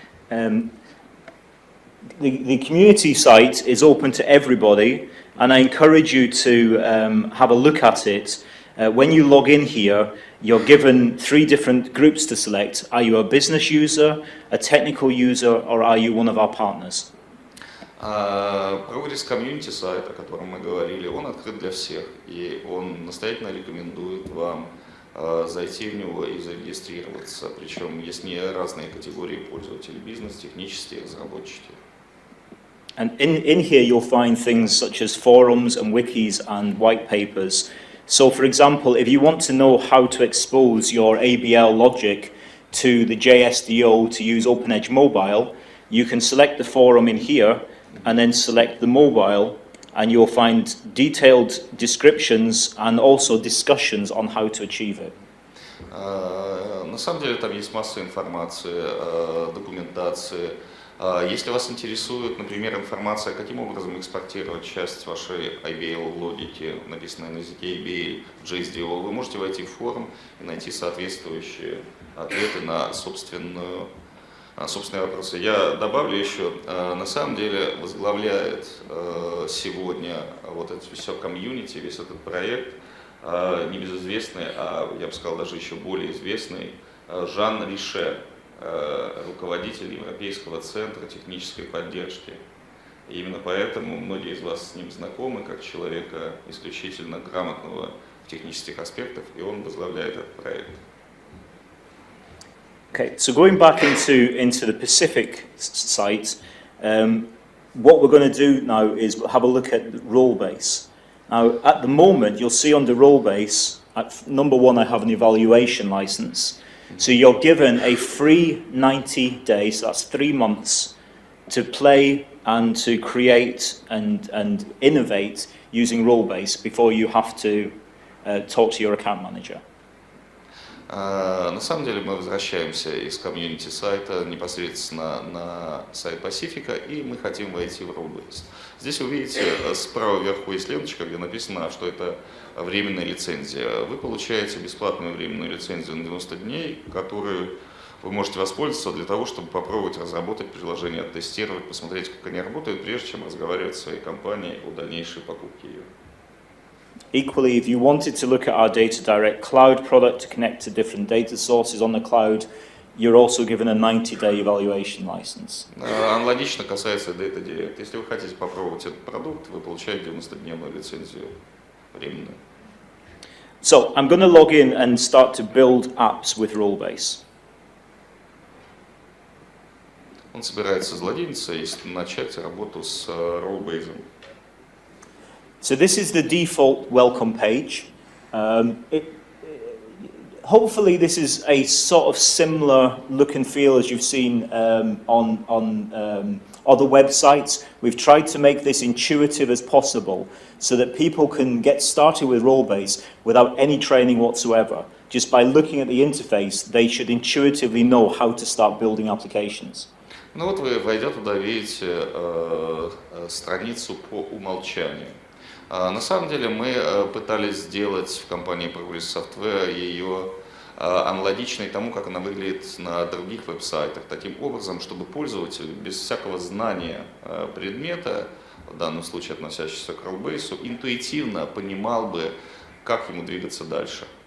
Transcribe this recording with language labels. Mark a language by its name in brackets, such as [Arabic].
[English] The community site is open to everybody, and I encourage you to have a look at it. When you log in here, you're given 3 different groups to select. Are you a business user, a technical user, or are you one of our partners? [Russian] Progress комьюнити сайт, о котором мы говорили, он открыт для всех, и он настоятельно рекомендует вам зайти в него и зарегистрироваться. Причем есть не разные категории пользователей: бизнес, технические, разработчики. [English] And in here you'll find things such as forums and wikis and white papers. So for example, if you want to know how to expose your ABL logic to the JSDO to use OpenEdge mobile, you can select the forum in here and then select the mobile, and you'll find detailed descriptions and also discussions on how to achieve it. [Russian] На самом деле там есть масса информации, документации. Если вас интересует, например, информация, каким образом экспортировать часть вашей IBL логики, написанной на языке IBL, в JSDO, вы можете войти в форум и найти соответствующие ответы на собственные вопросы. Я добавлю еще, на самом деле возглавляет сегодня вот это все комьюнити, весь этот проект, небезызвестный, а я бы сказал даже еще более известный, Жан Рише, руководитель Европейского центра технической поддержки. И именно поэтому многие из вас с ним знакомы, как человека исключительно грамотного в технических аспектах, и он возглавляет этот проект. [English] Okay, so going back into the Pacific site, what we're going to do now is have a look at Rollbase. Now, at the moment, you'll see under Rollbase, at number 1, I have an evaluation license. So you're given a free 90 days, so that's 3 months, to play and to create and innovate using Rollbase before you have to talk to your account manager. [Russian] На самом деле мы возвращаемся из комьюнити сайта непосредственно на сайт Пасифика, и мы хотим войти в Rollbase. Здесь вы видите, справа вверху есть ленточка, где написано, что это временная лицензия. Вы получаете бесплатную временную лицензию на 90 дней, которую вы можете воспользоваться для того, чтобы попробовать разработать приложение, оттестировать, посмотреть, как они работают, прежде чем разговаривать с своей компанией о дальнейшей покупке ее. [English] Equally, if you wanted to look at our DataDirect Cloud product to connect to different data sources on the cloud, you're also given a 90-day evaluation license. [Russian] Аналогично касается DataDirect. Если вы хотите попробовать этот продукт, вы получаете 90-дневную лицензию временную. [English] So, I'm going to log in and start to build apps with Rollbase. [Russian] Он собирается злодейница и начать работу с Rollbase. [English] So this is the default welcome page. Hopefully this is a sort of similar look and feel as you've seen on other websites. We've tried to make this intuitive as possible so that people can get started with Rollbase without any training whatsoever. Just by looking at the interface, they should intuitively know how to start building applications. [Russian] Ну вот вы, войдя туда, видите страницу по умолчанию. На самом деле мы пытались сделать в компании Progress Software ее аналогичной тому, как она выглядит на других веб-сайтах, таким образом, чтобы пользователь без всякого знания предмета, в данном случае относящегося к Rollbase, интуитивно понимал бы, как ему двигаться дальше.